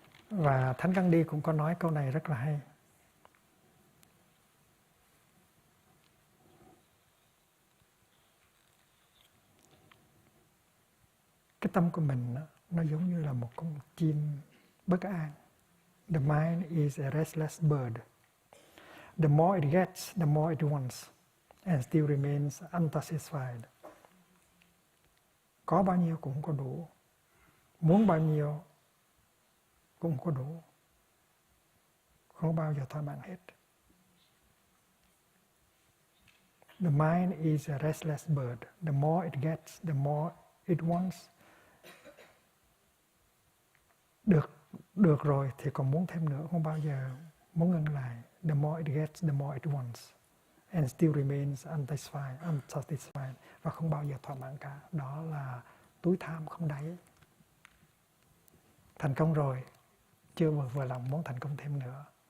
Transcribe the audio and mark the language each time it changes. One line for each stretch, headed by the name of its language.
Vietnamese: Và Thánh Gandhi cũng có nói câu này rất là hay. Cái tâm của mình nó giống như là một con chim bất an.
English: The mind is a restless bird. The more it gets, the more it wants, and still remains unsatisfied.
Vietnamese: Có bao nhiêu cũng không có đủ, muốn bao nhiêu cũng không có đủ, không bao giờ thỏa mãn hết.
English: The mind is a restless bird. The more it gets, the more it wants.
Vietnamese: Được rồi thì còn muốn thêm nữa, không bao giờ muốn ngừng lại.
English: The more it gets, the more it wants, and still remains unsatisfied,
Vietnamese: và không bao giờ thỏa mãn cả. Đó là túi tham không đáy. Thành công rồi, chưa vừa lòng muốn thành công thêm nữa.